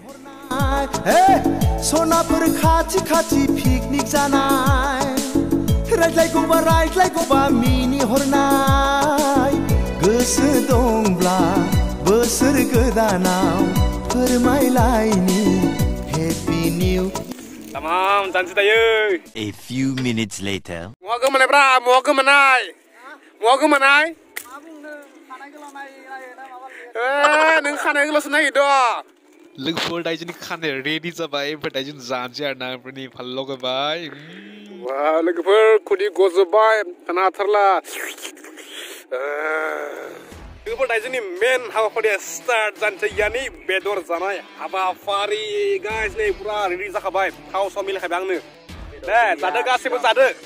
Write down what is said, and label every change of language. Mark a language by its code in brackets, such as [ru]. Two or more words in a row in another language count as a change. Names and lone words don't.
[brx] सोनापुर खाथि खाथि पिकनिक जानाय रायज्लायगौबा मिनि हरनाय गोसो दंब्ला बोसोर गोदानाव फोरमायलायनि [en] happy new [brx] तमाम जानसै दायो [en] A few minutes later [brx] मुवा गोमानायब्रा मुवा गोमानाय मुवा गोमानाय नों खानाय गोलावसो नागिरद' लोगोफोर दायो जोंनि खानाया रेडि जाबाय ओमफ्राय दायो जों जानोसै आरोना ओमफ्राय फानलु लगायबाय वाह लोगोफोर खुदै गजोबबाय थानो हाथारला लोगोफोर दायो जोंनि मेन हाबाफारिया स्टार्ट जानोसै यानि बेदर जानाय हाबाफारि गाइस नै पुरा रेडि जाखाबाय थाव साव मिलायखाबाय आंनो दे जादो गासैबो जादो